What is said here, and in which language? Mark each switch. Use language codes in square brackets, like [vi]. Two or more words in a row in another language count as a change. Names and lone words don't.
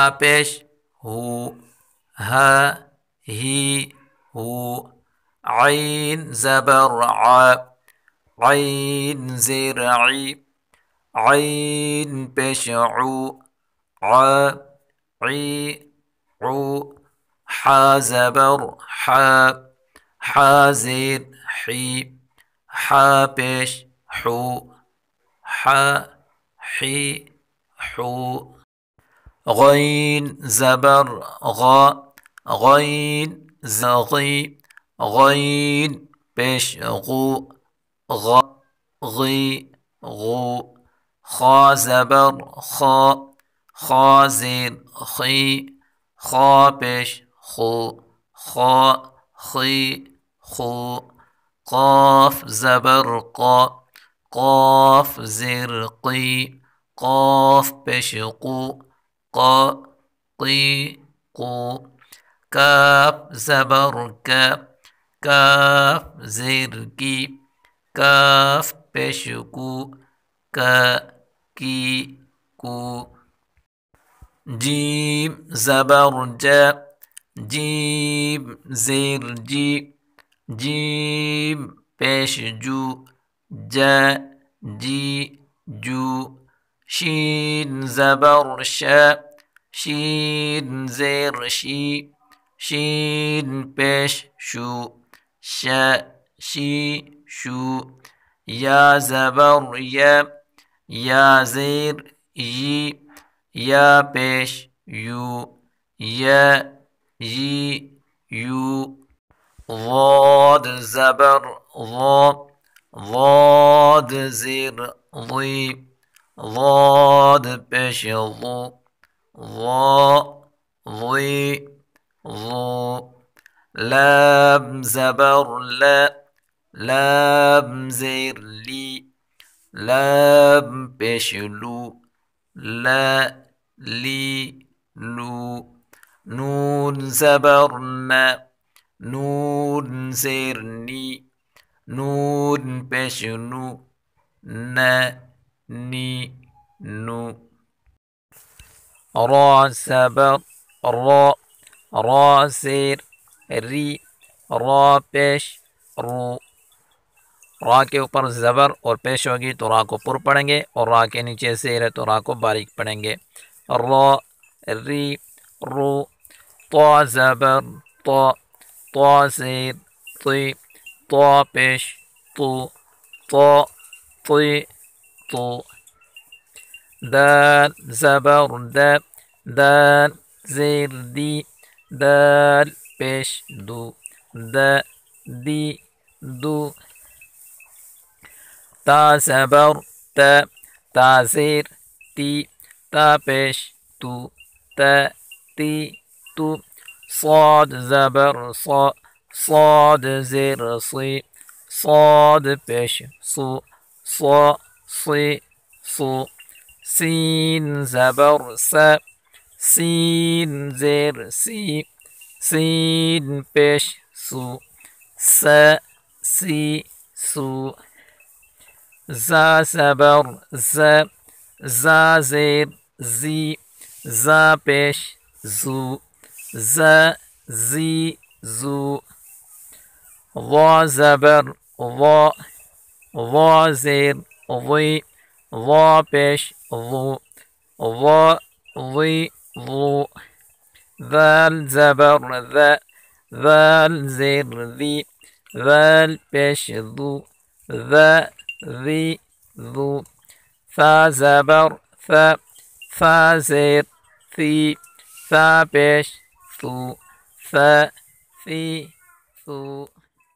[ur] پیش ہو، ہا ہی ہو، عین زبر ع، عین زیر عی، عین پیش عو، ع عی عو، حا زبر ح، حا زیر حی، حا پیش حو، حا حی حو، غین زبر غ، غین زغی، غین پیش غو، غ غی غو، خا زبر خا، خا زیر خی، خا پیش خو، خا خی خو، قاف زبر قا، قاف زیر قی، قاف پیش قو، قا قی قو، کاف زبر کا، کاف زیر کی، کاف پیش کو، کا کی کو، جیم زبر جا، جیم زیر جی، جیم پیش جو، جا جی جو، شین زبر شا، شین زیر شی، شین پیش شو، شا شی شو، یا زبر یا، یا زیر یی، یا پیش یو، یا یی یو، ضاد زبر ضا، ضاد زیر ضی، ضاد پیش ضو، ضا ضی ضو، لام زبر لا، لام زیر لی، لام پیش لو، لا لی لو، نون زبر نا، نون زیر نی، نون پیش نو، نا نی نو، را زبر را، را زیر ری، را پیش رو، را کے اوپر زبر اور پیش ہوگی تو را کو پر پڑھیں گے، اور را کے نیچے زیر ہے تو را کو باریک پڑھیں گے۔ را ری رو، طا زبر طا، طا زیر طی، طا پیش تو، طا طی تو، دال زبر دا، دال زیر دی، دال پیش دو، دا دی دو، تا زبر تا، تا زیر تی، تا پیش تو، تا تی تو، صاد زبر صا، صاد زیر صی، صاد پیش صو، صا صی صو، سین زبر سا، سین زیر سی، سین پیش سو، سا سی سو، زا زبر زا، زا زیر زی، زا پیش زو، زا زی زو، ضا زبر ضا، ضا زیر ضی، ضا پیش ضو، ضا ضی ضو، ذال زبر ذا، ذال زیر ذی، ذال پیش ذو، ذا ذی ذو، ثا زبر ث، ثا زیر ثی، ثا پیش ثو، ث ثی ثو.